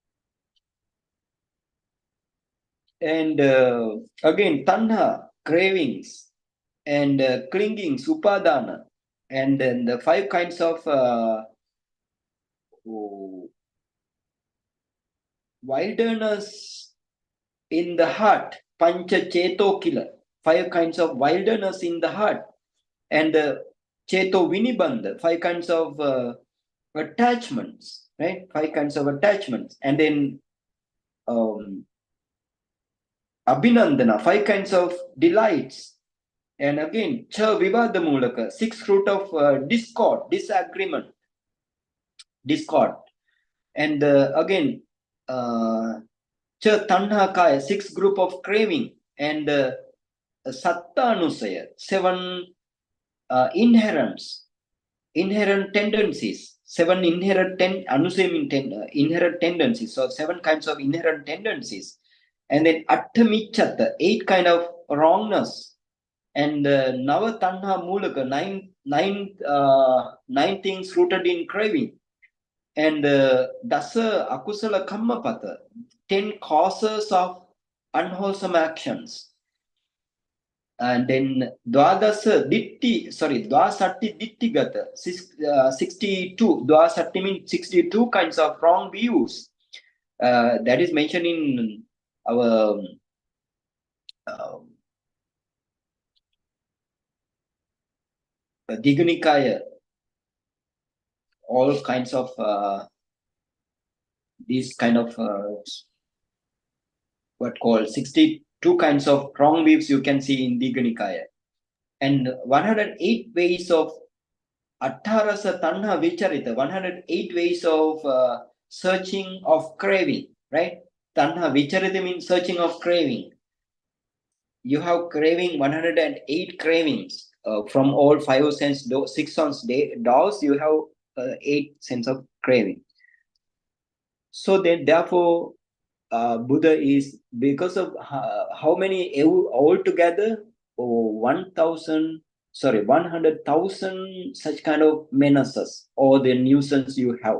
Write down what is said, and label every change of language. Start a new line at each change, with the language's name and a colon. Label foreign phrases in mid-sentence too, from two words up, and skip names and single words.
English: And again, tanha, cravings, and clingings, upadana, and then the 5 kinds of wilderness in the heart,
Pali: pancha cheto kila,
English: 5 kinds of wilderness in the heart, and
Pali: cheto vinibandha,
English: 5 kinds of attachments, right? 5 kinds of attachments, and then abhinandana, 5 kinds of delights, and again
Pali: cha vivada mulaka,
English: 6 root of discord, disagreement, discord, and again
Pali: cha tanha kaya,
English: 6 group of craving, and sattanusaya, 7 inherent tendencies, 7 inherent inherent tendencies, so 7 kinds of inherent tendencies, and then attamichata, 8 kind of wrongness, and
Pali: nava tanha mulaka,
English: 9 things rooted in craving, and
Pali: dasa akusala kammapata,
English: 10 causes of unwholesome actions. And then
Pali: dvasatti ditti gata, 62.
English: Dvasatti means 62 kinds of wrong views. That is mentioned in our Digunikaya. All kinds of these kind of what called 62 kinds of wrong views you can see in Digunikaya. And 108 ways of
Pali: attarasa tanha vicharita,
English: 108 ways of searching of craving, right?
Pali: Tanha vicharita
English: means searching of craving. You have craving, 108 cravings from all 5 sense, 6 sense doors, you have 8 sense of craving. So then therefore Buddha is, because of how many altogether, 100,000 such kind of menaces or the nuisance you have.